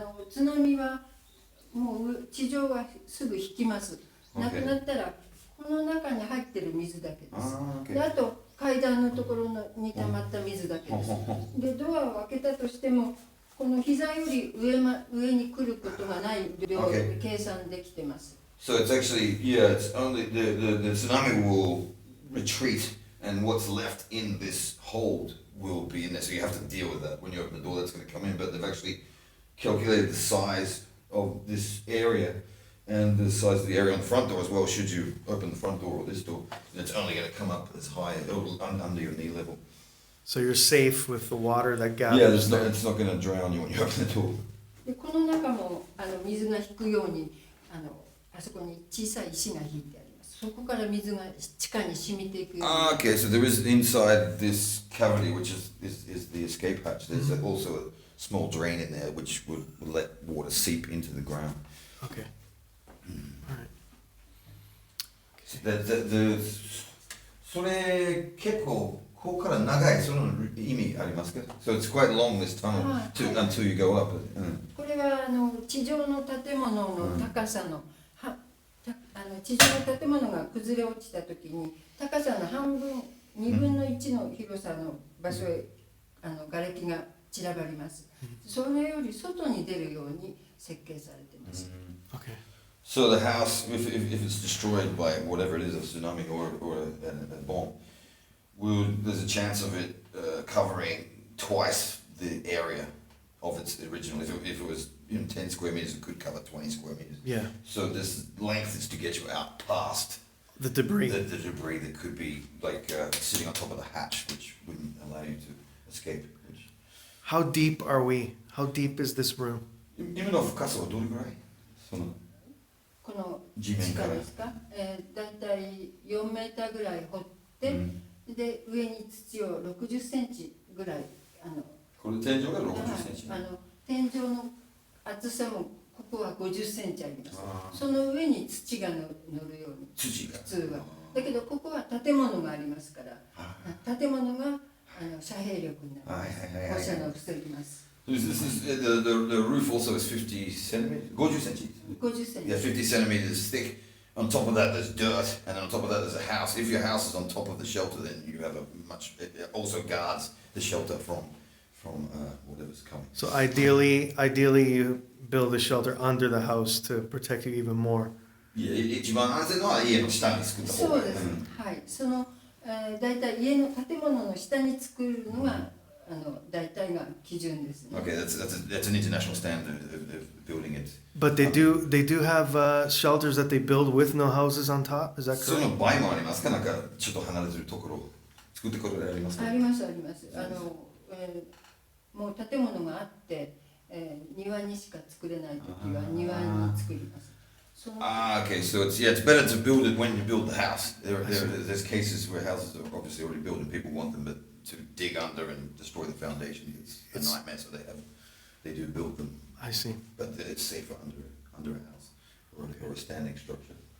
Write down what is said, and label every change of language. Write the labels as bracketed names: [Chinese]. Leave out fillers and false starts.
[Japanese] 津波はもう地上はすぐ引きます。なくなったらこの中に入ってる水だけです。であと階段のところに溜まった水だけです。でドアを開けたとしてもこの膝より上に来ることがない量で計算できてます。 [English] So it's actually it's only the tsunami will retreat and what's left in this hold will be in there. So you have to deal with that when you open the door. That's going to come in, but they've actually calculated the size of this area and the size of the area on the front door as well. Should you open the front door or this door, and it's only going to come up as high under your knee level. So you're safe with the water that gathers. Yeah, there. it's not going to drown you when you open the door. [Japanese] でこの中も水が引くようにあそこに小さい石が引いてあります。そこから水が地下に染みていくように。 [English] Okay, so there is inside this cavity, which is the escape hatch. There's also a small drain in there, which would let water seep into the ground. Okay. All right. [Japanese] So それ結構ここから長いその意味ありますか？ [English] So it's quite long this tunnel until you go up. [Japanese] これは地上の建物の高さの地上の建物が崩れ落ちた時に高さの半分2分の1の広さの場所へ瓦礫が散らばります。それより外に出るように設計されてます。 Okay. [English] So the house, if it's destroyed by whatever it is, a tsunami or a bomb, there's a chance of it covering twice the area of its original. If it was 10 square meters, it could cover 20 square meters. Yeah. So this length is to get you out past The debris. the debris that could be like sitting on top of the hatch, which wouldn't allow you to escape. Which... How deep are we? How deep is this room? [Japanese] 今の深さはどれぐらい？そのこの地面から地下ですか、だいたい4メーターぐらい掘って、で上に土を60センチぐらいこれ天井が60センチ。天井の厚さもここは50センチあります。その上に土が乗るように土が普通は。だけどここは建物がありますから、建物が遮蔽力になります。放射能を防ぎます。 [English] This is the roof also is 50 centimeters. 50 centimeters. [Japanese] 50センチ。 [English] Yeah, 50 centimeters thick. On top of that, there's dirt, and then on top of that, there's a house. If your house is on top of the shelter, then you have a much. It also guards the shelter from whatever's coming. So ideally you build a shelter under the house to protect you even more. [Japanese] 一番安全なのは家の下に作った方がいい。そうです。はい。そのだいたい家の建物の下に作るのがだいたいが基準ですね。 [English] Okay, that's an international standard of building it. But they do have shelters that they build with no houses on top. Is that [Japanese] そ [English] correct? [Japanese] の場合もありますか？なんかちょっと離れてるところを作ってくれるありますか？ありますあります。もう建物があって、庭にしか作れないときは庭に作ります。 [English] Okay, so it's better to build it when you build the house. There's cases where houses are obviously already built and people want them, but to dig under and destroy the foundation, it's a nightmare. So they do build them. I see. But it's safer under a house or a standing structure.